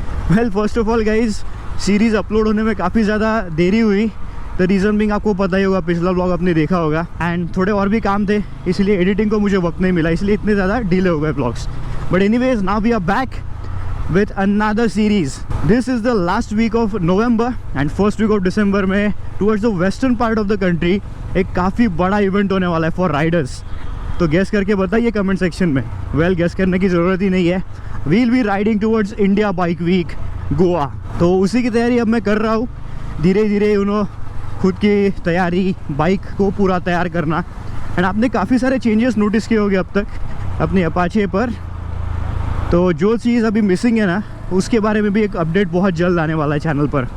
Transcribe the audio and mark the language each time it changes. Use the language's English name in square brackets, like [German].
[English] well first of all guys, [Hindi] series upload होने में काफ़ी ज़्यादा देरी हुई। [English] the reason Bing [Hindi] आपको पता ही होगा, पिछला व्लॉग आपने देखा होगा, एंड थोड़े और भी काम थे इसलिए एडिटिंग को मुझे वक्त नहीं मिला, इसलिए इतने ज़्यादा डिले हो गए vlogs. But anyways [English] Now we are back with another series. This is the last week of November and first week of December में towards the western part of the country [Hindi] एक काफ़ी बड़ा इवेंट होने वाला है [English] For riders. [Hindi] तो gas करके बताइए कमेंट सेक्शन में। वेल गैस करने की ज़रूरत ही नहीं है, [English] We'll be riding towards India Bike Week Goa. [Hindi] तो उसी की तैयारी अब मैं कर रहा हूँ धीरे धीरे, खुद की तैयारी, बाइक को पूरा तैयार करना। एंड आपने काफ़ी सारे चेंजेस नोटिस किए होंगे अब तक अपनी अपाचे पर, तो जो चीज़ अभी मिसिंग है ना उसके बारे में भी एक अपडेट बहुत जल्द आने वाला है चैनल पर।